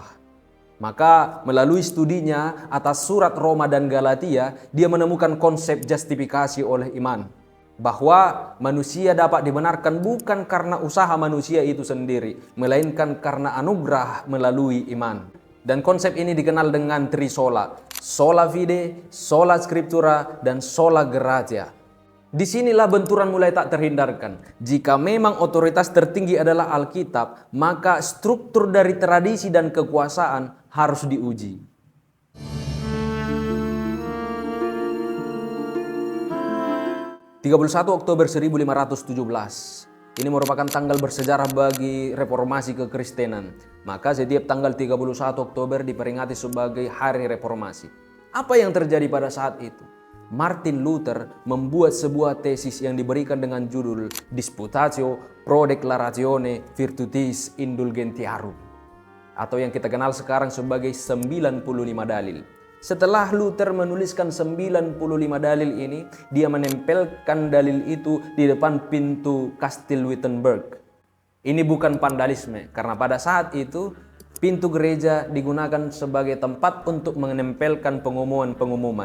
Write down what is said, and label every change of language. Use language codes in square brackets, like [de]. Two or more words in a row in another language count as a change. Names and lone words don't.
[id] Maka melalui studinya atas surat Roma dan Galatia, dia menemukan konsep justifikasi oleh iman. Bahwa manusia dapat dibenarkan bukan karena usaha manusia itu sendiri, melainkan karena anugerah melalui iman. Dan konsep ini dikenal dengan trisola, [la] sola fide, sola scriptura, [id] dan [la] sola gratia. [id] Disinilah benturan mulai tak terhindarkan. Jika memang otoritas tertinggi adalah Alkitab, maka struktur dari tradisi dan kekuasaan harus diuji. 31 Oktober 1517. Ini merupakan tanggal bersejarah bagi reformasi kekristenan. Maka setiap tanggal 31 Oktober diperingati sebagai hari reformasi. Apa yang terjadi pada saat itu? Martin Luther membuat sebuah tesis yang diberikan dengan judul Disputatio pro declaratione virtutis indulgentiarum, atau yang kita kenal sekarang sebagai 95 dalil. Setelah Luther menuliskan 95 dalil ini, dia menempelkan dalil itu di depan pintu Kastil Wittenberg. Ini bukan vandalisme, karena pada saat itu pintu gereja digunakan sebagai tempat untuk menempelkan pengumuman-pengumuman.